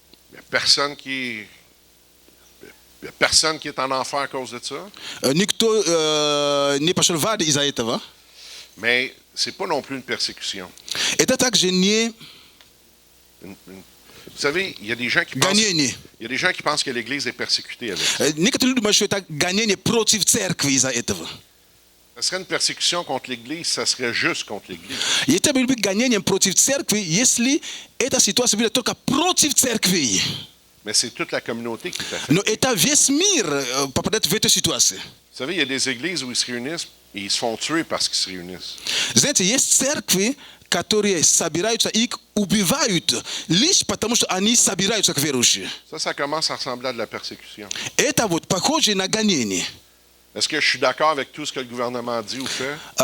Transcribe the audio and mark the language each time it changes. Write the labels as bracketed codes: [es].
[fr] Il n'y a personne qui est en enfer à cause de ça. [ru] Никто не пошел в ад из-за этого. [fr] Mais ce n'est pas non plus une persécution. [ru] Это также не [fr] Vous savez, il y a des gens qui pensent, [ru] гонение. [fr] il y a des gens qui pensent que l'Église est persécutée avec ça. [ru] Некоторые люди думают, что это гонение против церкви из-за этого. [fr] Ça serait une persécution contre l'Église, ça serait juste contre l'Église. [ru] И это было бы гонением против церкви, если эта ситуация была только против церкви. [fr] Mais c'est toute la communauté qui est affectée. [ru] Но это весь мир попадает в эту ситуацию. [fr] Vous savez, il y a des églises où ils se réunissent et ils se font tuer parce qu'ils se réunissent. [ru] Знаете, есть церкви, которые собираются, их убивают лишь потому, что они собираются к верующим. [fr] Ça commence à ressembler à de la persécution. [ru] Это вот похоже на гонение. [fr] Est-ce que je suis d'accord avec tout ce que le gouvernement dit ou fait?